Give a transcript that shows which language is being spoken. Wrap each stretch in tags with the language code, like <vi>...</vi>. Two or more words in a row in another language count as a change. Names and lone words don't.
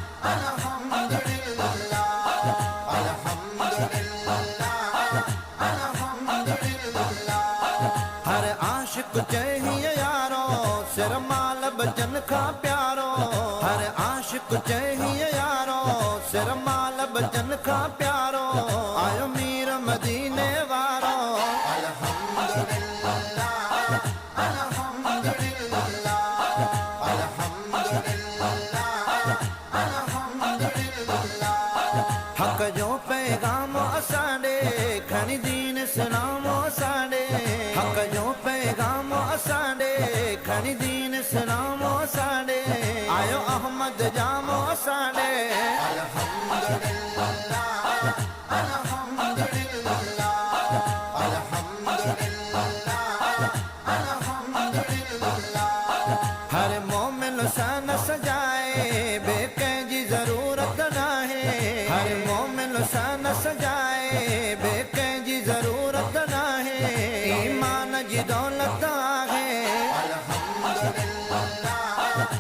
<ar>الحمد لله الحمد لله الحمد لله</ar> <sd>हर आशिक चाहिए यारो सिर माल बचन का प्यारो हर आशिक चाहिए यारो सिर माल बचन का प्यारो आयो मीर मदीने वारो</sd> <ar>الحمد لله الحمد لله الحمد لله الحمد لله</ar> <sd>हक जो पैगाम असांडे खणी दीन इस्लाम असांडे हक जो पैगाम असांडे खणी दीन इस्लाम असांडे आयो अहमद जाम असांडे</sd> <ar>الحمد لله الحمد لله الحمد لله الحمد لله</ar> <sd>हर मोमिन सन सजाए बेकै जी जरूरत ना है हर मोमिन सन सजाए बेकै जी जरूरत ना है ईमान जी दौलत है अल्हम्दुलिल्लाह</sd>